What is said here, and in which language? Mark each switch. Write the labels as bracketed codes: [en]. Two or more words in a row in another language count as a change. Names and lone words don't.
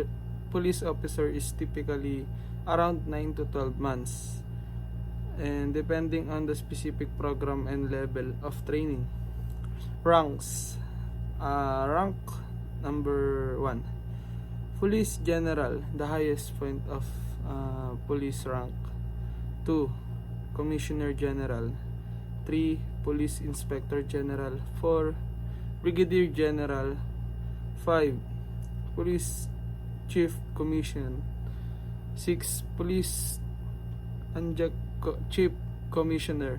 [en] Police officer is typically around 9 to 12 months, and depending on the specific program and level of training. Ranks. Rank number 1. Police General, the highest point of police rank. 2. Commissioner General. 3. Police Inspector General. 4. Brigadier General. 5. Police Chief Commission. 6. Police Chief Commissioner.